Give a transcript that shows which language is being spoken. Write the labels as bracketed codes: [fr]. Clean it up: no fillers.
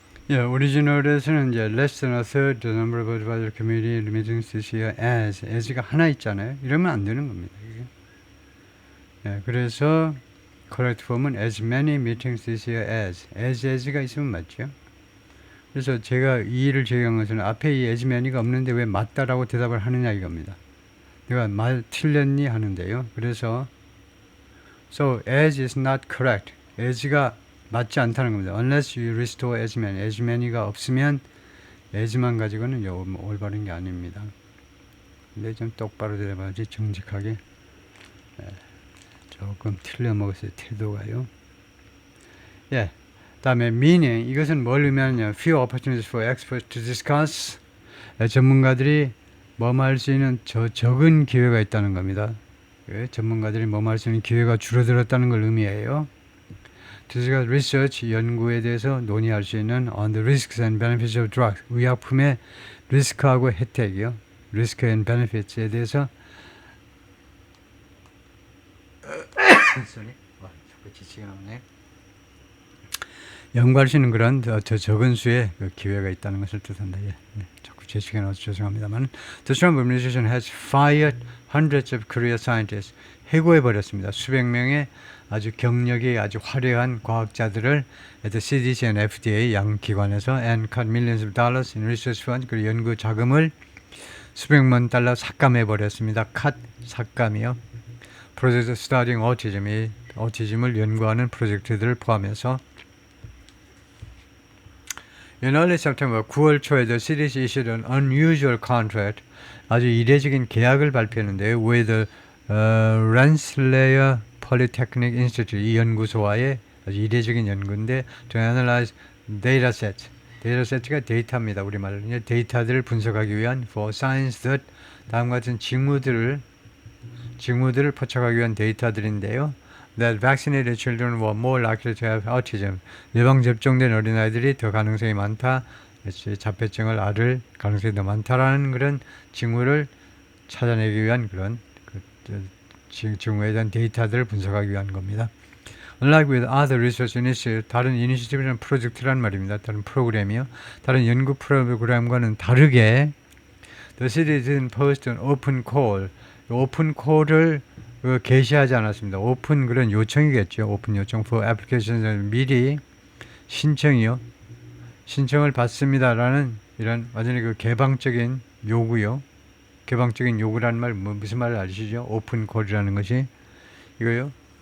[ko] 예, 오리지널에서는 이제 [en] less than a third the number of advisory committee meetings this year as가 하나 있잖아요. [ko] 이러면 안 되는 겁니다. 이게. 예, 그래서 [en] correct form은 as many meetings this year as가 있으면 맞죠. [ko] 그래서 제가 이 일을 제기한 것은 앞에 이 as many가 없는데 왜 맞다라고 대답을 하느냐 이겁니다. 내가 틀렸니 하는데요. [en] 그래서 so as is not correct. [ko] as가 맞지 않다는 겁니다. [en] Unless you restore as many. [ko] as many가 없으면 as만 가지고는 올바른 게 아닙니다. 근데 좀 똑바로 대답하지 정직하게. 조금 틀려먹었어요. 태도가요. 예. 다음에 meaning. 이것은 뭘 의미하느냐. [en] Few opportunities for experts to discuss. [ko] 전문가들이 뭐할 수 있는 적은 기회가 있다는 겁니다. 전문가들이 뭐할 수 있는 기회가 줄어들었다는 걸 의미해요. [en] discuss research, [ko] 연구에 대해서 논의할 수 있는 [en] on the risks and benefits of drugs, [ko] 의약품의 리스크하고 혜택이요. risk and benefits에 대해서 자꾸 지치게 나오네. 연구할 수 있는 그런 적은 수의 그 기회가 있다는 것을 뜻한다. 예. 자꾸 지치게 나와서 죄송합니다만 [en] The Trump administration has fired hundreds of career scientists. [ko] 해고해버렸습니다. 수백 명의 아주 경력이 아주 화려한 과학자들을 [en] at the CDC and FDA 양 기관에서 and cut millions of dollars in research fund [ko] 그 연구 자금을 수백만 달러 삭감해버렸습니다. cut 삭감이요. [en] 프로젝트 Studying Autism, [ko] 이 오티즘을 연구하는 프로젝트들을 포함해서 [en] In early September, 9월 초에 the CDC issued an unusual contract, [ko] 아주 이례적인 계약을 발표했는데요. [en] with the Rensselaer Polytechnic Institute, [ko] 이 연구소와의 아주 이례적인 연구인데 [en] to analyze datasets. [ko] 데이터셋가 데이터입니다. 우리말로 데이터들을 분석하기 위한 [en] for science that [ko] 다음과 같은 직무들을 포착하기 위한 데이터들인데요. [en] That vaccinated children were more likely to have autism. [ko] 예방 접종된 어린아이들이 더 가능성이 많다. 자폐증을 앓을 가능성이 더 많다라는 그런 징후를 찾아내기 위한 그런 징후에 대한 데이터들을 분석하기 위한 겁니다. [en] Unlike with other research initiatives, [ko] 다른 이니시티브라는 프로젝트란 말입니다. 다른 프로그램이요. 다른 연구 프로그램과는 다르게 [en] The city didn't post an open call. [ko] 오픈 콜을 게시하지 않았습니다. 오픈 그런 요청이겠죠. 오픈 요청 [en] for applications [ko] 미리 신청이요. 신청을 받습니다라는 이런 완전히 그 개방적인 요구요. 개방적인 요구라는 말 무슨 말을 아시죠? 오픈 콜이라는 것이 이거요.